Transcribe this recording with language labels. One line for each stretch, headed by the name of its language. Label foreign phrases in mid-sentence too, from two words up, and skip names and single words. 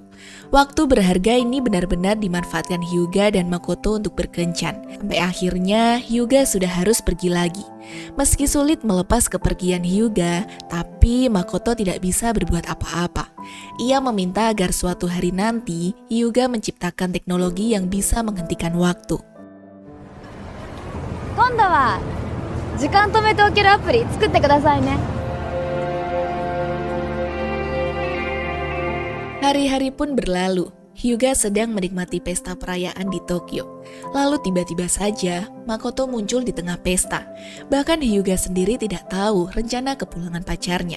Indonesian: Waktu berharga ini benar-benar dimanfaatkan Hyuga dan Makoto untuk berkencan. Sampai akhirnya Hyuga sudah harus pergi lagi. Meski sulit melepas kepergian Hyuga, tapi Makoto tidak bisa berbuat apa-apa. Ia meminta agar suatu hari nanti Hyuga menciptakan teknologi yang bisa menghentikan waktu.
Japanese: 今度は時間止めておけるアプリ作ってくださいね。
Indonesian: Hari-hari pun berlalu. Hyuga sedang menikmati pesta perayaan di Tokyo. Lalu tiba-tiba saja Makoto muncul di tengah pesta. Bahkan Hyuga sendiri tidak tahu rencana kepulangan pacarnya.